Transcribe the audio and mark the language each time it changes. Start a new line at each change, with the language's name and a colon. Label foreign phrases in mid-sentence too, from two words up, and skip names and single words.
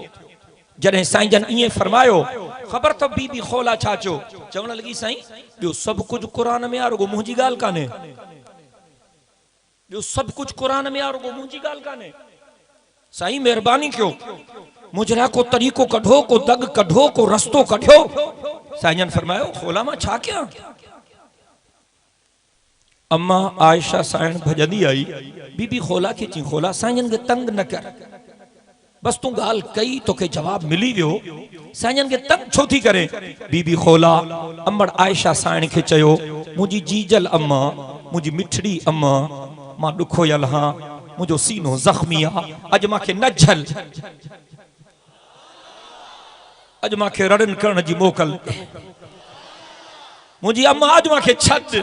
Sindhi: जॾहिं साईं जन इएं फरमायो ख़बर तो बीबी खोला छा चयो, चवण लगी साईं ॿियो सभु कुछ कुरान में आ, रुगो मुंहिंजी ॻाल्हि कान्हे, ॿियो सभु कुछ कुरान में आ, रुगो मुंहिंजी ॻाल्हि कान्हे। साईं मेहरबानी कयो, मुझ लाइ को तरीक़ो कढो, को दग कढो, को रस्तो कढियो। साईं जन फरमायो खोला मां छा कयां। अम्मा आयशा साइण भजंदी आई, बीबी खोला के चई खोला साईं खे तंग न कर, बस तू गाल कई तोखे जवाब मिली वियो, साईं खे तंग छो थी करे। बीबी खोला अम्मड़ आयशा साइण खे चयो मुंहिंजी जीजल अम्मा, मुंहिंजी मिठड़ी अम्मा, मां ॾुखोयल हां, मुंहिंजो सीनो ज़ख्मी आ, अॼु मांखे न झल, अॼु मांखे रड़न करण जी मोकल, मुंहिंजी अम्मा अॼु मांखे छॾ।